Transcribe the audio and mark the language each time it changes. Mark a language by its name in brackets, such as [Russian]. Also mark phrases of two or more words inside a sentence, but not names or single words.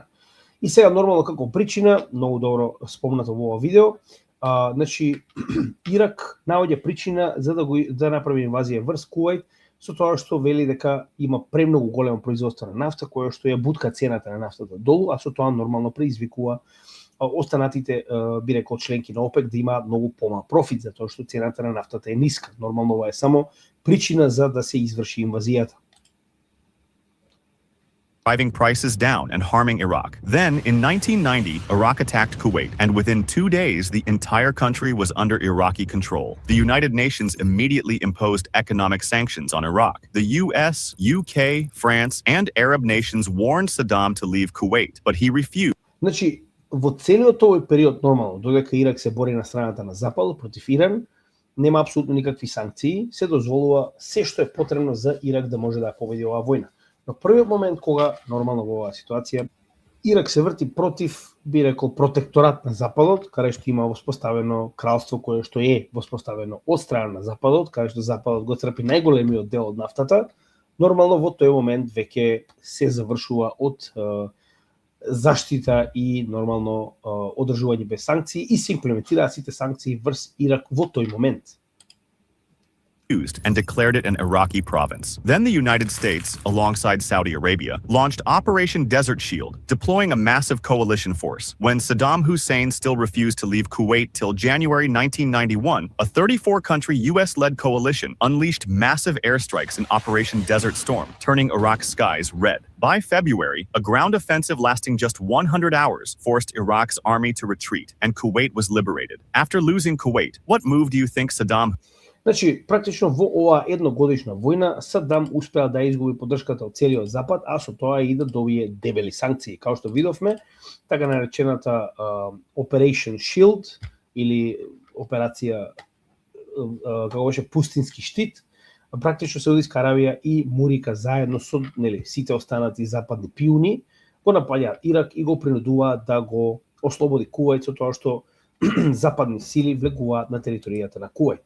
[Macedonian] И сега нормално како причина, многу добро спомнато во ова видео, значи Ирак наоѓа причина за да направи инвазија врз Кувајт, со тоа што вели дека има премногу големо производство на нафта, која што ја бутка цената на нафтата долу, а со тоа нормално предизвикува останатите, би рекол, членки на ОПЕК да има многу помал профит, затоа што цената на нафтата е ниска. Нормално ова е само причина за да се изврши инвазијата. [English] Driving prices down and harming Iraq. Then, in 1990, Iraq attacked Kuwait, and within 2 days, the entire country was under Iraqi control. The United Nations immediately imposed economic sanctions on Iraq. The US, UK, France, and Arab nations warned Saddam to leave Kuwait, but he refused. [Macedonian] Значи, во целиот овој период, нормално, додека Ирак се бори на страната на Запад против Иран, нема апсолутно никакви санкции, се дозволува се што е потребно за Ирак да може да победи оваа војна. Но првиот момент кога, нормално во оваа ситуација, Ирак се врти против, би рекол, протекторат на Западот, каде што има воспоставено кралство кое што е воспоставено од страна на Западот, каде што Западот го црпи најголемиот дел од нафтата, нормално во тој момент веќе се завршува од заштита и нормално одржување без санкции и се имплементираат сите санкции врз Ирак во тој момент. [English] And declared it an Iraqi province. Then the United States, alongside Saudi Arabia, launched Operation Desert Shield, deploying a massive coalition force. When Saddam Hussein still refused to leave Kuwait till January 1991, a 34-country US-led coalition unleashed massive airstrikes in Operation Desert Storm, turning Iraq's skies red. By February, a ground offensive lasting just 100 hours forced Iraq's army to retreat, and Kuwait was liberated. After losing Kuwait, what move do you think Saddam... [Macedonian] Значи, практично во оваа едногодишна војна, Садам успеа да изгуби поддршката од целиот Запад, а со тоа и да добие дебели санкции. Као што видовме, така наречената [English] Operation Shield [Macedonian] или операција како беше пустински штит, практично Саудиска Аравија и Мурика заедно со сите останати западни пиуни го напаѓаат Ирак и го принудуваат да го ослободи Кувајт со тоа што западни сили влегуваат на територијата на Кувајт.